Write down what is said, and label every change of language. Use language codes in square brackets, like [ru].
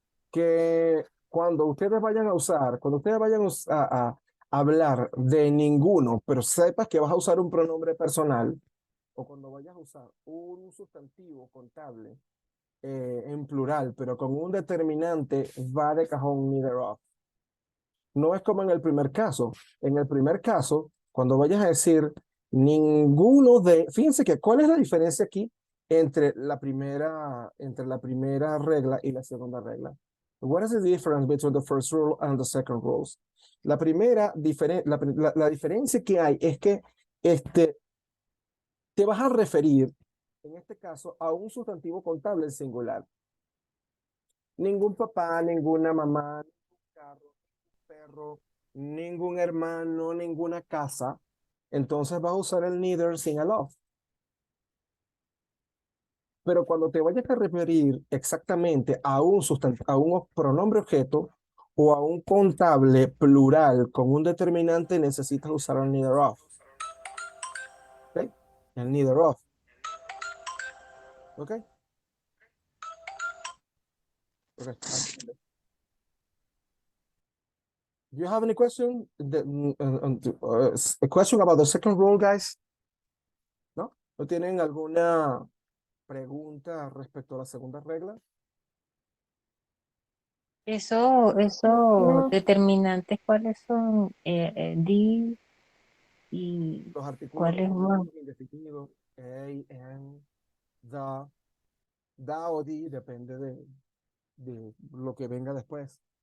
[es] Que cuando ustedes vayan a usar, cuando ustedes vayan a hablar de ninguno, pero sepas que vas a usar un pronombre personal, o cuando vayas a usar un sustantivo contable en plural, pero con un determinante, va de cajón neither of. No es como en el primer caso. En el primer caso, cuando vayas a decir ninguno de, fíjense que cuál es la diferencia aquí entre la primera regla y la segunda regla. [en] What is the difference between the first rule and the second rules? [es] La primera la diferencia que hay es que te vas a referir, en este caso, a un sustantivo contable en singular. Ningún papá, ninguna mamá, ningún carro, ningún perro, ningún hermano, ninguna casa. Entonces vas a usar el neither sin el of. Pero cuando te vayas a referir exactamente a un pronombre objeto o a un contable plural con un determinante, necesitas usar el neither of. ¿Ok? El neither of. ¿Ok? [en] Okay. Do you have any question? A question about the second rule, guys? [es] ¿No? ¿No tienen alguna pregunta respecto a la segunda regla? Esos No. determinantes, ¿cuáles son? Di y Los artículos cuáles más. definidos, indefinidos, and, the o the, depende de lo que venga después.